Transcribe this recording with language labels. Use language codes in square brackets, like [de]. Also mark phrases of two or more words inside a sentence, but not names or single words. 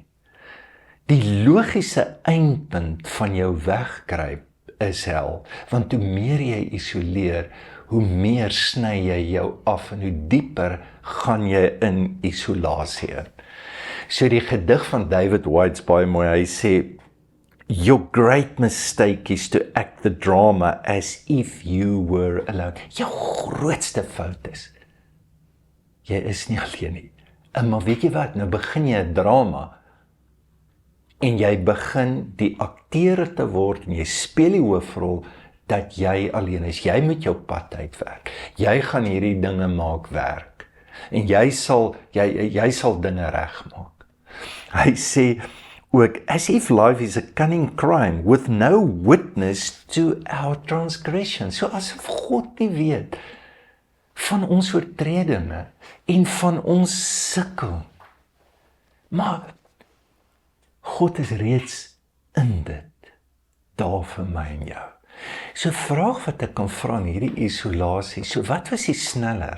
[af] Die logiese eindpunt van jou wegkruip is hel, want hoe meer jy isoleer, hoe meer sny jy jou af en hoe dieper gaan jy in isolasie in. So die gedig van David Whyte's baie mooi, hy sê, [en] your great mistake is to act the drama as if you were alone. [af] Jou grootste fout is, jy is nie alleen nie. Maar weet jy wat, nou begin jy 'n drama, en jy begin die akteur te word, en jy speel die hoofrol, dat jy alleen is. Jy moet jou pad uitwerk. Jy gaan hierdie dinge maak werk. En jy sal dinge regmaak. [en] Hy sê ook, as if life is a cunning crime, with no witness to our transgression. [af] So asof God nie weet van ons oortredinge en van ons sukkel. Maar God is reeds in dit, daar vir my en jou. So vraag wat ek kan vra in hierdie isolasie, so wat was die sneller?